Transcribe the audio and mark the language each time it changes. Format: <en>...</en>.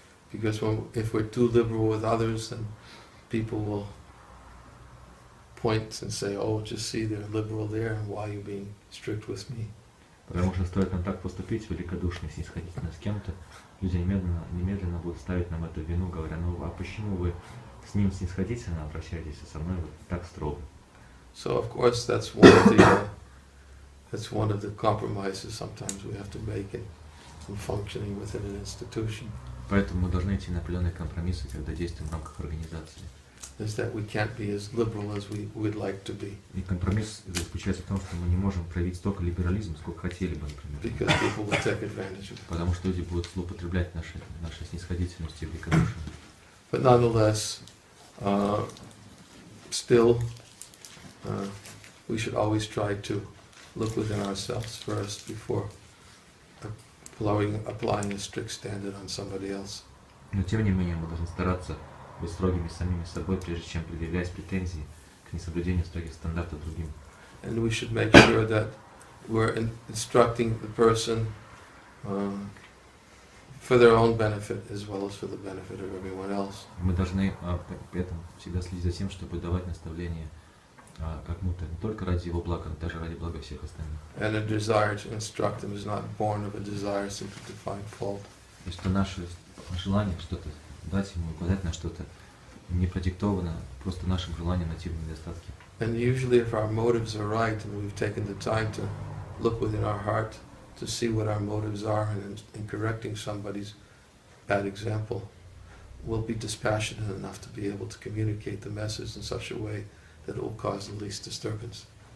<en>Because if we're too liberal with others, then people will point and say, "Oh, just see, they're liberal there, and why are you being strict with me?"</en> <ru>Потому что стоит нам так поступить, великодушно и снисходительно с кем-то, люди немедленно будут ставить нам эту вину, говоря: ну а почему вы с ним снисходительно обращаетесь, а со мной вот так строго?</ru> <en>So of course that's one of the compromises sometimes we have to make in functioning within an institution.</en> <ru>Поэтому мы должны идти на определенные компромиссы, когда действуем в рамках организации.</ru> <en>Is that we can't be as liberal as we would like to be.</en> <ru>И компромисс заключается в том, что мы не можем проявить столько либерализма, сколько хотели бы, например.</ru> <en>Because people will take advantage of it.</en> <ru>Потому что люди будут злоупотреблять нашей снисходительностью и великодушием.</ru> <en>But nonetheless, still, we should always try to look within ourselves first before applying a strict standard on somebody else.</en> <ru>Но тем не менее мы должны стараться быть строгими самими собой, прежде чем предъявлять претензии к несоблюдению строгих стандартов другим.</ru> <en>And we should make sure that we're instructing the person for their own benefit as well as for the benefit of everyone else.</en> <ru>Мы должны при этом всегда следить за тем, чтобы давать наставления кому-то не только ради его блага, но даже ради блага всех остальных.</ru> <en>And a desire to instruct them is not born of a desire simply to find fault.</en> <ru>То есть что наше желание что-то дать ему, указать на что-то не продиктовано просто нашим желанием найти недостатки.</ru> <en>And usually if our motives are right and we've taken the time to look within our heart to see what our motives are and in correcting somebody's bad example, we'll be dispassionate enough to be able to communicate the message in such a way that it will cause the least disturbance.</en>